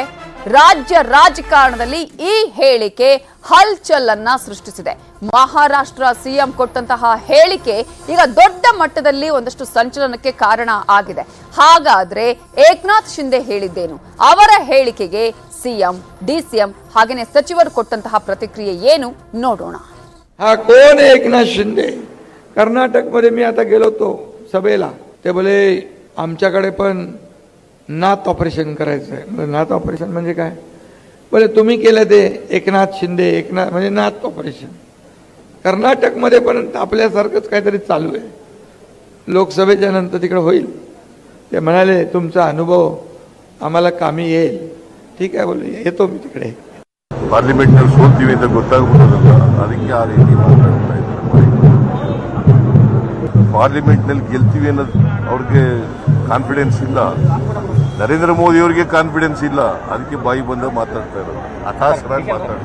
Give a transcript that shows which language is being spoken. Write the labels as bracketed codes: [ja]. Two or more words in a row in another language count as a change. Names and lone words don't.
[kn] ರಾಜ್ಯ ರಾಜಕಾರಣದಲ್ಲಿ ಈ ಹೇಳಿಕೆ ಹಲ್ಚಲನ್ನ ಸೃಷ್ಟಿಸಿದೆ. ಮಹಾರಾಷ್ಟ್ರ ಸಿಎಂ ಕೊಟ್ಟಂತಹ ಹೇಳಿಕೆ ಈಗ ದೊಡ್ಡ ಮಟ್ಟದಲ್ಲಿ ಒಂದಷ್ಟು ಸಂಚಲನಕ್ಕೆ ಕಾರಣ ಆಗಿದೆ. ಹಾಗಾದ್ರೆ ಏಕನಾಥ್ ಶಿಂದೆ ಹೇಳಿದ್ದೇನು? ಅವರ ಹೇಳಿಕೆಗೆ ಸಿಎಂ, ಡಿಸಿಎಂ ಹಾಗೇನೆ ಸಚಿವರು ಕೊಟ್ಟಂತಹ ಪ್ರತಿಕ್ರಿಯೆ ಏನು ನೋಡೋಣ. [mr] हा कोण आहे एकनाथ शिंदे? कर्नाटकमध्ये मी आता गेलो होतो सभेला, ते बोले आमच्याकडे पण नाथ ऑपरेशन करायचं आहे. नाथ ऑपरेशन म्हणजे काय? बोले तुम्ही केलं ते एकनाथ शिंदे, एकनाथ म्हणजे नाथ ऑपरेशन. कर्नाटकमध्ये पण आपल्यासारखंच काहीतरी चालू आहे. लोकसभेच्या नंतर तिकडे होईल. ते म्हणाले तुमचा अनुभव आम्हाला कामी येईल. ठीक आहे बोले, येतो मी तिकडे. [kn] ಪಾರ್ಲಿಮೆಂಟ್ನಲ್ಲಿ ಸೋಲ್ತೀವಿ ಅಂತ ಗೊತ್ತಾಗ್ಬಿಡೋದಲ್ಲ, ಅದಕ್ಕೆ ಆ ರೀತಿ ಮಾತಾಡ್ತಾ ಇದ್ದಾರೆ. ಪಾರ್ಲಿಮೆಂಟ್ನಲ್ಲಿ ಗೆಲ್ತೀವಿ ಅನ್ನೋದು ಅವ್ರಿಗೆ ಕಾನ್ಫಿಡೆನ್ಸ್ ಇಲ್ಲ. ನರೇಂದ್ರ ಮೋದಿ ಅವರಿಗೆ ಕಾನ್ಫಿಡೆನ್ಸ್ ಇಲ್ಲ. ಅದಕ್ಕೆ ಬಾಯಿ ಬಂದ ಮಾತಾಡ್ತಾ ಇರೋದು, ಹಠಾತ್ಸರಾಗಿ ಮಾತಾಡ್ತಾರೆ.